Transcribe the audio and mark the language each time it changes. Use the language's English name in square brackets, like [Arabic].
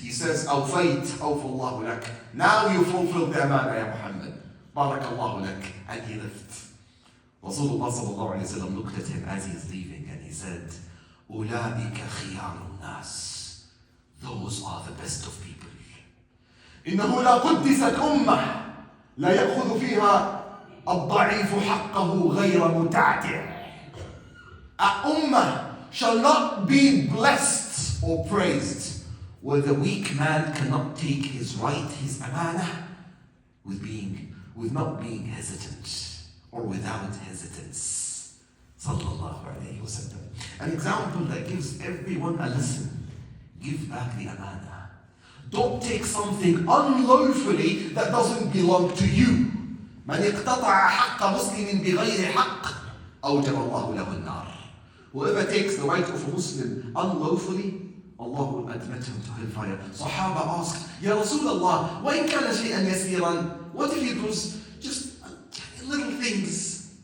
[English] He says, [Arabic] Awfayt, awfallahu lak. [English] Now you fulfilled the amana, ya Muhammad. Barakallahu lak. And he left. Rasulullah sallallahu alayhi wa sallam looked at him as he's leaving, and he said, [Arabic] Ulaika khiyarun nas. [English] Those are the best of people. [Arabic] إنه لا قدست أمة لا يأخذ فيها الضعيف حقه غير متعتع. [English] A ummah shall not be blessed or praised where the weak man cannot take his right, his amana, with not being hesitant or without hesitance. Sallallahu alayhi wa sallam. An example that gives everyone a lesson. Give back the amana. Don't take something unlawfully that doesn't belong to you. [Arabic] من اقتطع حق مسلم بغير حق أوجب الله له النار. [English] Whoever takes the right of a Muslim unlawfully, Allah will admit him to hellfire. Sahaba asked, [Arabic] Ya Rasulullah, وإن كان شيئا يسيرا? [English] What if it was just little things?